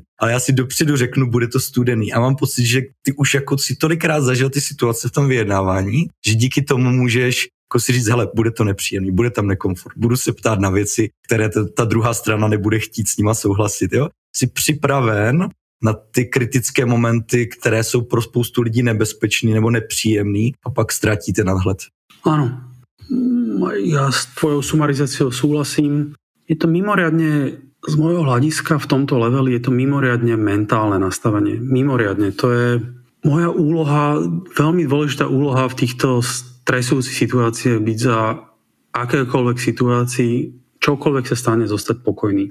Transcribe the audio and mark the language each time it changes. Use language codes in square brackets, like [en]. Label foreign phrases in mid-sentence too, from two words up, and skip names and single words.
[cs] Ale já si dopředu řeknu, bude to studený. A mám pocit, že ty už jako si tolikrát zažil ty situace v tom vyjednávání, že díky tomu můžeš jako si říct, hele, bude to nepříjemný, bude tam nekomfort, budu se ptát na věci, které ta druhá strana nebude chtít s nima souhlasit. Jo? Jsi připraven na ty kritické momenty, které jsou pro spoustu lidí nebezpečný nebo nepříjemný a pak ztratíte nadhled. [sk] Áno. Ja s tvojou sumarizáciou súhlasím. Je to mimoriadne, z môjho hľadiska v tomto leveli, je to mimoriadne mentálne nastavenie. Mimoriadne. To je moja úloha, veľmi dôležitá úloha v týchto stresujúcich situáciách, byť za akékoľvek situácii, čokoľvek sa stane, zostať pokojný.